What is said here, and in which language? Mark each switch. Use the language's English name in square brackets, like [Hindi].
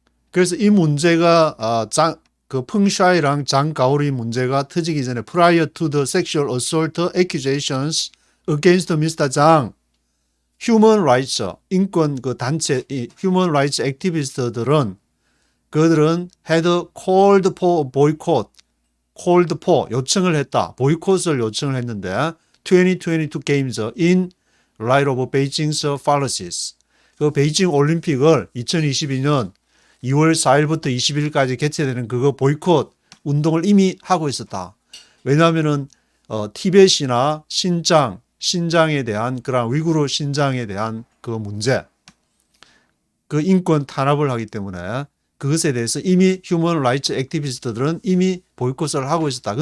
[Korean] 그래서 이 문제가 그 펑샤이랑 장 가오리 문제가 터지기 전에 [English] prior to the sexual assault accusations against Mr. [Korean] 장 휴먼 라이츠 인권 그 단체 휴먼 라이츠 액티비스트들은 그들은 [English] had called for boycott, called for [Korean] 요청을 했다. 보이콧을 요청을 했는데 [English] 2022 games in light of Beijing's policies. [Korean] 그 베이징 올림픽을 2022년 2월 4일부터 20일까지 개최되는 그거 보이콧 운동을 이미 하고 있었다. 왜냐하면은 티벳이나 신장에 대한 그런 위구르 신장에 대한 그 문제, 그 인권 탄압을 하기 때문에 그것에 대해서 이미 휴먼 라이츠 액티비스트들은 이미 보이콧을 하고 있었다.